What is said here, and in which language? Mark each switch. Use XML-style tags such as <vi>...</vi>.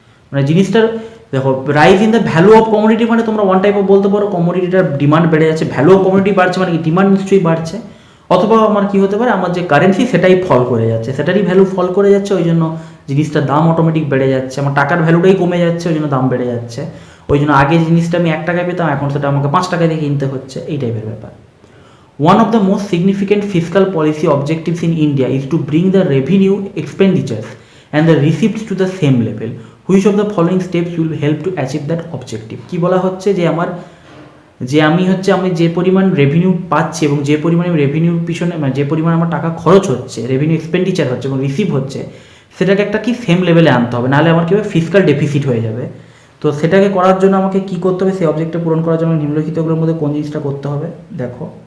<bn>মানে জিনিসটার দেখো,</bn> <en>rise in the value of commodity</en> <bn>মানে তোমরা ওয়ান টাইপ অফ বলতে পারো কমোডিটিটার ডিমান্ড বেড়ে যাচ্ছে, ভ্যালু অফ কমোডিটি বাড়ছে মানে কি, ডিমান্ড নিশ্চয়ই বাড়ছে। অথবা আমার কি হতে পারে, আমার যে কারেন্সি সেটাই ফল করে যাচ্ছে, সেটারই ভ্যালু ফল করে যাচ্ছে, ওই জন্য জিনিসটার দাম অটোমেটিক বেড়ে যাচ্ছে। আমার টাকার ভ্যালুটাই কমে যাচ্ছে, ওই জন্য দাম বেড়ে যাচ্ছে। ওই জন্য আগে জিনিসটা আমি 1 টাকায় পেতাম, এখন সেটা আমাকে 5 টাকায় দিয়ে কিনতে হচ্ছে, এই টাইপের ব্যাপার।</bn> <en>One of the most significant fiscal policy objectives in India is to bring the revenue expenditures and the receipts to the same level. Which of the following steps will help to achieve that objective?</en> <bn>কি বলা হচ্ছে যে আমার যে আমি যে পরিমাণ revenue পাচ্ছি এবং যে পরিমাণ রেভিনিউর পিছনে মানে যে পরিমাণ আমার টাকা খরচ হচ্ছে, রেভিনিউ এক্সপেন্ডিচার হচ্ছে এবং রিসিভ হচ্ছে, সেটাকে একটা কি সেম লেভেলে আনতে হবে, নাহলে আমার কি হবে ফিসকাল ডেফিসিট হয়ে যাবে। তো সেটাকে করার জন্য আমাকে কি করতে হবে, সেই অবজেক্টটা পূরণ করার জন্য নিম্নলিখিতগুলোর মধ্যে কোন জিনিসটা করতে হবে দেখো।</bn>